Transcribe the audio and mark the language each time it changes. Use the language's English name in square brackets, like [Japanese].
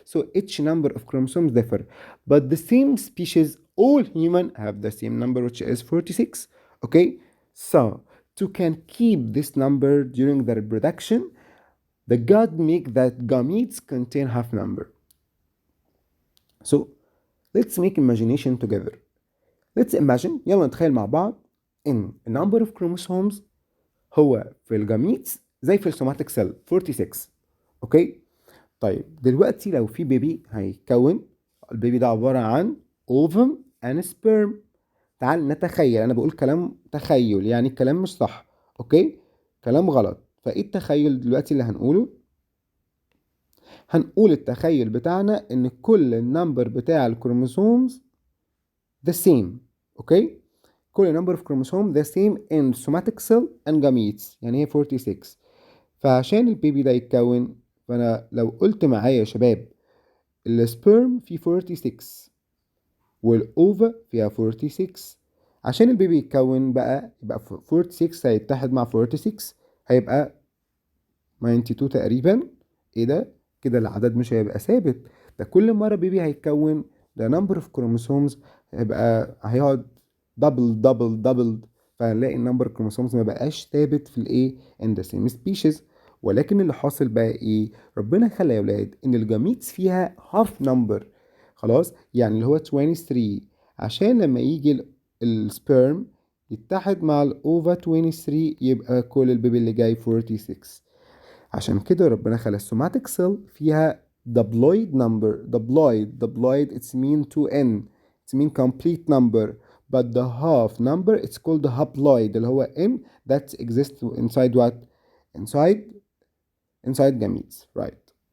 [English] So each number of chromosomes differ, but the same species, all human have the same number, which is 46. Okay, so to can keep this number during the reproduction, the God make that gametes contain half number. So let's make imagination together. Let's imagine، [Arabic] يلا نتخيل مع بعض ان [English] number of chromosomes [Arabic] هو في الجاميتس زي في السوماتيك سيل 46. اوكي، طيب دلوقتي لو في بيبي هيتكون، البيبي ده عبارة عن اوفم [English] and sperm. [Arabic] تعال نتخيل، انا بقول كلام تخيل يعني الكلام مش صح، اوكي، كلام غلط. فايه التخيل دلوقتي اللي هنقوله؟ هنقول التخيل بتاعنا ان كل النمبر بتاع الكروموسومز [English] the same. [Arabic] اوكي، كل [English] number of chromosome the same in somatic cell and gametes، [Arabic] يعني هي 46. فعشان البيبي ده يتكون، فانا لو قلت معايا يا شباب السبرم فيه 46 والاوفا فيها 46، عشان البيبي يتكون بقى يبقى 46 هيتحد مع 46 هيبقى 92 تقريبا. ايه ده كده؟ العدد مش هيبقى ثابت، ده كل مرة بيبي هيتكون [English] the number of chromosomes [Arabic] هيقعد دبل، فهنلاقي النمبر كروموسومز ما بقاش ثابت في الايه [English] in the same species. [Arabic] ولكن اللي حاصل بقى ايه؟ ربنا خلى يا ولاد ان الجاميتس فيها [English] half number، [Arabic] خلاص، يعني اللي هو 23، عشان لما يجي السبرم يتحد مع الاوفا 23 يبقى كل البيبي اللي جاي 46. عشان كده ربنا خلى السوماتيك سيل فيها [English] diploid number. diploid it's mean 2n، it's mean complete number. But the half number it's called the haploid [Arabic] اللي هو [English] n that exists inside what? Inside gametes, right?